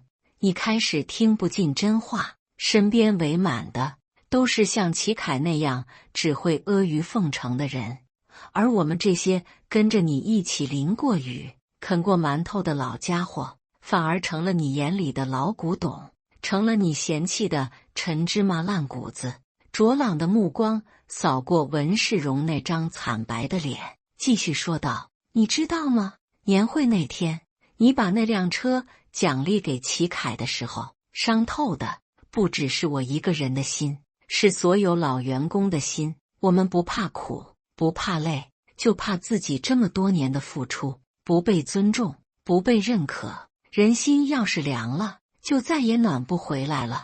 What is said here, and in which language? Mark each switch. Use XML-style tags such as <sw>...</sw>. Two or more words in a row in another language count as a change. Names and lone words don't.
<zh>你開始聽不進真話，身邊圍滿的都是像齊凱那樣只會阿諛奉承的人，而我們這些跟着你一起淋過雨、啃過饅頭的老家伙，反而成了你眼裡的老古董，成了你嫌棄的陳芝麻爛谷子。卓朗的目光掃過文世榮那張慘白的臉，繼續說道：“你知道嗎？年會那天，你把那輛車獎勵給齊凱的時候，傷透的不只是我一個人的心，是所有老員工的心。我們不怕苦，不怕累，就怕自己這麼多年的付出不被尊重，不被認可。人心要是涼了，就再也暖不回來了。</zh>